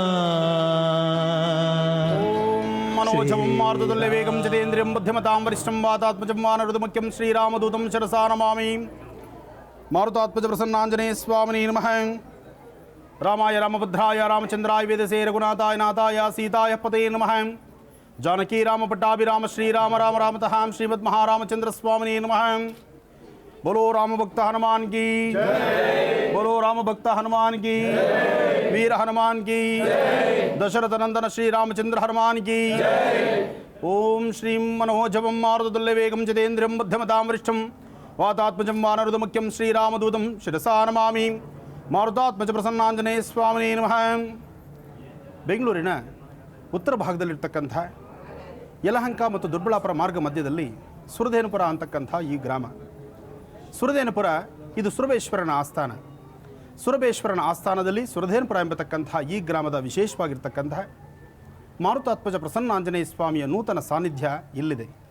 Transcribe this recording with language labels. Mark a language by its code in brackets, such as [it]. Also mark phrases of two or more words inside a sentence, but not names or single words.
[sa] मनोजवं मारुततुल्यवेगं जितेन्द्रियं बुद्धिमतां वरिष्ठं वातात्मजं वानरदमुख्यं श्रीरामदूतं शिरसा नमामि. मारुतात्मज प्रसन्नाञ्जनेय स्वामिने नमः. रामाय रामभद्राय रामचन्द्राय वेदसे रघुनाथाय नाथाय सीताय पते नमः. जानकी राम पट्टाभिराम श्रीराम राम रामतः श्रीमद्महारामचन्द्र स्वामिने नमः. [hi] बोलो राम भक्त हनुमान की जय. बोलो राम भक्त हनुमान की जय. वीर हनुमान की जय. दशरथ नंदन श्री रामचंद्र हनुमान की जय. [sa] ओम श्री मनोजवं मारुततुल्यवेगं जितेन्द्रियं बुद्धिमतां वरिष्ठं वातात्मजं वानरदमुख्यं श्रीरामदूतं शिरसा नमामि. ಮಾರುತಾತ್ಮಜ ಪ್ರಸನ್ನಾಂಜನೇಯ ಸ್ವಾಮಿನೇ ನಮಃ. [kn] ಬೆಂಗಳೂರಿನ ಉತ್ತರ ಭಾಗದಲ್ಲಿರ್ತಕ್ಕಂಥ ಯಲಹಂಕ ಮತ್ತು ದೊಡ್ಡಬಳ್ಳಾಪುರ ಮಾರ್ಗ ಮಧ್ಯದಲ್ಲಿ ಸುರಧೇನುಪುರ ಅಂತಕ್ಕಂಥ ಈ ಗ್ರಾಮ. ಸುರಧೇನುಪುರ ಇದು ಸುರಬೇಶ್ವರನ ಆಸ್ಥಾನ. ಸುರಬೇಶ್ವರನ ಆಸ್ಥಾನದಲ್ಲಿ ಸುರಧೇನುಪುರ ಎಂಬತಕ್ಕಂಥ ಈ ಗ್ರಾಮದ ವಿಶೇಷವಾಗಿರ್ತಕ್ಕಂಥ ಮಾರುತಾತ್ಮಜ ಪ್ರಸನ್ನಾಂಜನೇಯ ಸ್ವಾಮಿಯ ನೂತನ ಸಾನ್ನಿಧ್ಯ ಇಲ್ಲಿದೆ.